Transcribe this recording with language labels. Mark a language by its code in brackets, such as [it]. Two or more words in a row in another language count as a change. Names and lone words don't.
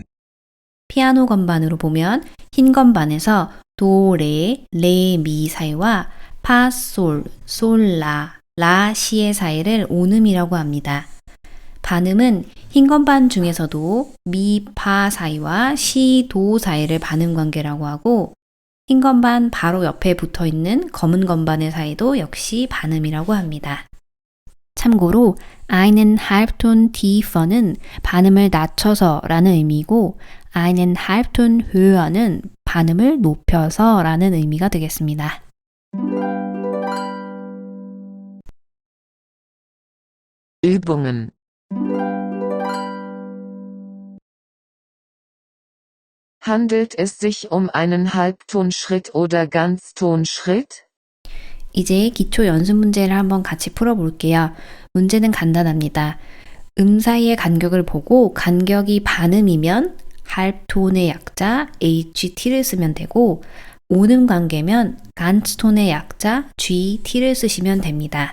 [ko] 피아노 건반으로 보면 흰 건반에서 도, 레, 미 사이와 파, 솔, 라, 시의 사이를 온음이라고 합니다. 반음은 흰 건반 중에서도 미, 파 사이와 시, 도 사이를 반음 관계라고 하고 흰 건반 바로 옆에 붙어 있는 검은 건반의 사이도 역시 반음이라고 합니다. 참고로 [de] einen Halbton tiefer [ko] 는 반음을 낮춰서 라는 의미고 [de] einen Halbton höher [ko] 는 반음을 높여서 라는 의미가 되겠습니다. [de] Übungen. Handelt es sich einen Halbtonschritt oder Ganztonschritt? [ko] 이제 기초 연습 문제를 한번 같이 풀어볼게요. 문제는 간단합니다. 사이의 간격을 보고 간격이 반음이면 halbton의 약자 HT를 쓰면 되고 온음 관계면 ganzton의 약자 GT를 쓰시면 됩니다.